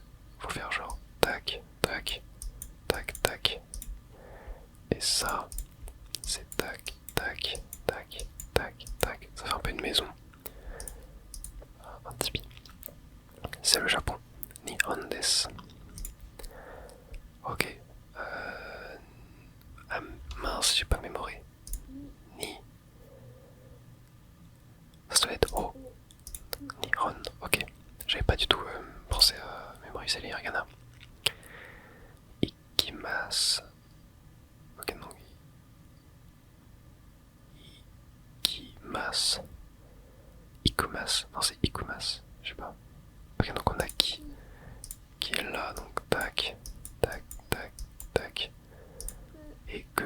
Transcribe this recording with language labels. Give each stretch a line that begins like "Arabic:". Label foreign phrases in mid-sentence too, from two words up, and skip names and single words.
French: Faut faire genre tac, tac, tac, tac. Et ça, c'est tac, tac, tac, tac, tac. Ça fait un peu une maison. Un tipi. C'est le Japon.
Japanese: 日本です.
French: Ok. Ah mince, j'ai pas mémoré. Ni. Ça doit être O. Nihon, ok. J'avais pas du tout pensé à mémoriser les hiragana.
Japanese: Ikimasu.
French: Ok, non. Ikumas. Ikumas. Non, c'est Ikumas. Je sais pas. Ok, donc on a qui est là. Donc tac, tac, tac, tac. Et que.